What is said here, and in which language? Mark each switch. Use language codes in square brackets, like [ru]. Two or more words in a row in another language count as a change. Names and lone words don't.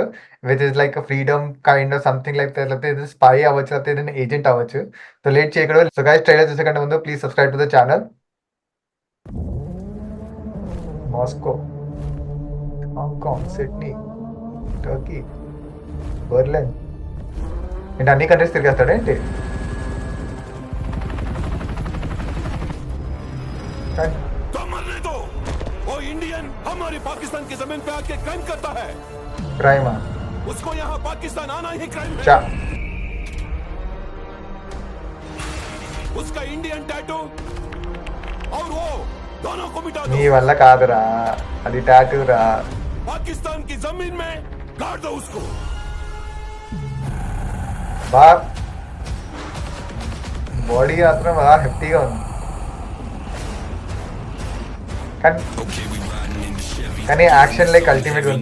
[en] which is freedom kind of something [te] లేకపోతే ఇది స్పై అవ్వచ్చు, లేకపోతే ఏదైనా ఏజెంట్ అవ్వచ్చు. సో, లేట్ చేయకూడదు. సో, గైస్ ట్రైలర్ చూసే కంటే ముందు [en] please subscribe to the channel. [te] మాస్కో, హాంకాంగ్, సిడ్నీ, టర్కీ, బెర్లిన్ ఏంటి అన్ని కంట్రీస్ తిరిగేస్తాడేంటి? [hi] तो मरने दो। वो इंडियन हमारी पाकिस्तान की जमीन पे आके क्राइम करता है। [te] క్రైమా [hi] उसको यहाँ पाकिस्तान आना ही क्राइम है। [te] చా [hi] उसका इंडियन टैटू और वो दोनों को मिटा [te] నీ [hi] दो। [te] వల్ల కాదురా, అది టాటూ రా. [hi] पाकिस्तान की जमीन में गाड़ दो उसको। [te] బా బాడీ మాత్రం బాగా హెఫ్టీగా ఉంది. కానీ కానీ యాక్షన్ అల్టిమేట్ ఉంది.